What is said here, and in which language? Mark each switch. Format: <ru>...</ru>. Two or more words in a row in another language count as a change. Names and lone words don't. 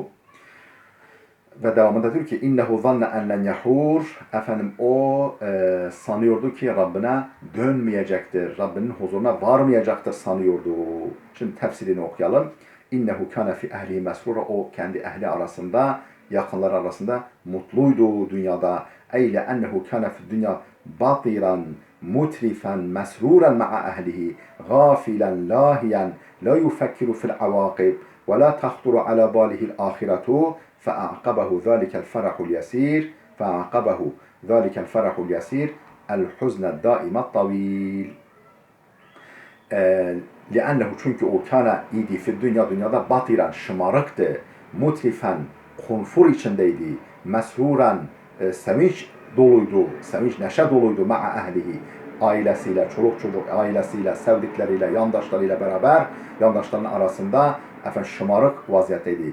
<tr>Ve devamında diyor ki</tr> <ar>إنه ظن أن لن يحور,</ar> <tr>o sanıyordu ki Rabbine dönmeyecektir, Rabbinin huzuruna varmayacaktır sanıyordu. Şimdi tefsirini okuyalım.</tr> <ar>إنه كان في أهله مسرورا,</ar> <tr>o kendi ehli arasında, yakınlar arasında mutluydu dünyada.</tr> <ar>أي أنه كان في الدنيا بطرا مترفا مسرورا مع أهله غافلا لاهيا لا يفكر في العواقب ولا تخطر على باله الآخرة. فأعقبه ذلك الفرح اليسير الحزن الدائم الطويل.</ar> <tr>لأنه çünkü o kana idi fi dünyada batiran, şımarıktı, mutrifen, konfor içindeydi, mesruran, sevinç doluydu, sevinç neşe doluydu</tr> <ar>مع أهله,</ar> <tr>ailesiyle, çoluk çocuk ailesiyle, sevdikleriyle, yandaşlarıyla beraber, yandaşlarının arasında şımarık vaziyetteydi.</tr>